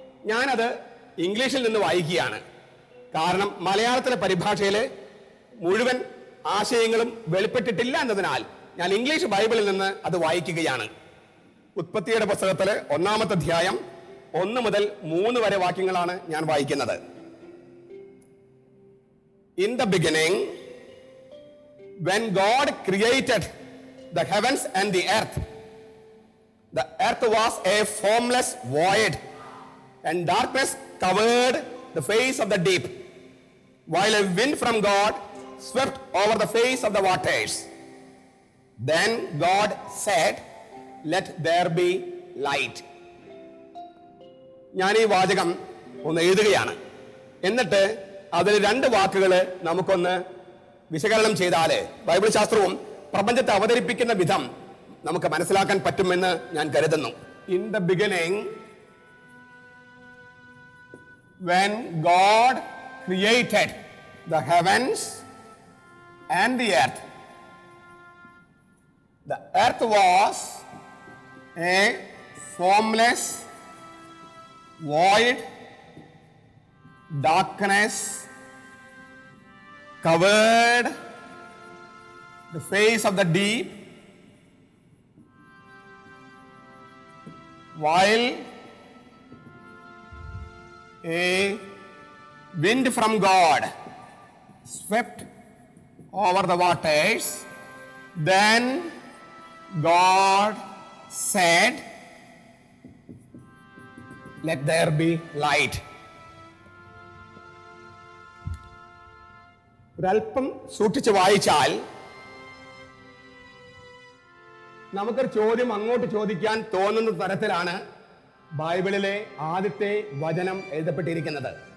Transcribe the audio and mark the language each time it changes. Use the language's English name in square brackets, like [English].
[Malayalam] ഞാനത് ഇംഗ്ലീഷിൽ നിന്ന് വായിക്കുകയാണ്. കാരണം മലയാളത്തിലെ പരിഭാഷയിൽ മുഴുവൻ ആശയങ്ങളും വെളിപ്പെട്ടിട്ടില്ല എന്നതിനാൽ ഞാൻ ഇംഗ്ലീഷ് ബൈബിളിൽ നിന്ന് അത് വായിക്കുകയാണ്. ഉത്പത്തിയുടെ പുസ്തകത്തിലെ 1-ാമത്തെ അധ്യായം 1 മുതൽ 3 വരെ വാക്യങ്ങളാണ് ഞാൻ വായിക്കുന്നത്. [English] In the beginning, when God created the heavens and the earth was a formless void, and darkness covered the face of the deep, while a wind from God swept over the face of the waters. Then God said, "Let there be light." [Malayalam] ഞാൻ ഈ വാചകം ഒന്ന് എഴുതുകയാണ്. എന്നിട്ട് അതിൽ 2 വാക്കുകൾ നമുക്കൊന്ന് വിശകലനം ചെയ്താല് ബൈബിൾ ശാസ്ത്രവും പ്രപഞ്ചത്തെ അവതരിപ്പിക്കുന്ന വിധം നമുക്ക് മനസ്സിലാക്കാൻ പറ്റുമെന്ന് ഞാൻ കരുതുന്നു. [English] In the beginning, when God created the heavens and the earth was a formless void, darkness covered the face of the deep, while a wind from God swept over the waters. Then God said, "Let there be light." [Malayalam] ഒരല്പം സൂക്ഷിച്ച് വായിച്ചാൽ നമുക്കൊരു ചോദ്യം അങ്ങോട്ട് ചോദിക്കാൻ തോന്നുന്ന തരത്തിലാണ് ബൈബിളിലെ ആദ്യത്തെ വചനം എഴുതപ്പെട്ടിരിക്കുന്നത്.